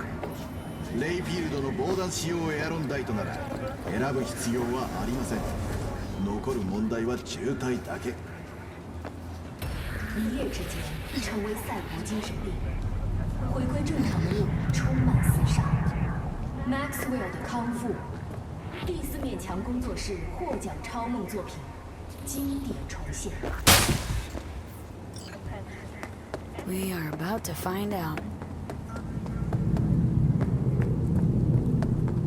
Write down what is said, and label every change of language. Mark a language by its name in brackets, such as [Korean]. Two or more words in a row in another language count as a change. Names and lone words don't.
[Japanese] レイフィールドの防弾仕様エアロンダイトなら選ぶ必要はありません。残る問題は渋滞だけ。 [Chinese] 一夜之间成为赛博精神病，回归正常的路充满厮杀。Maxwell 的康复，第四面墙工作室获奖超梦作品，经典重现。 [English] We are about to find out.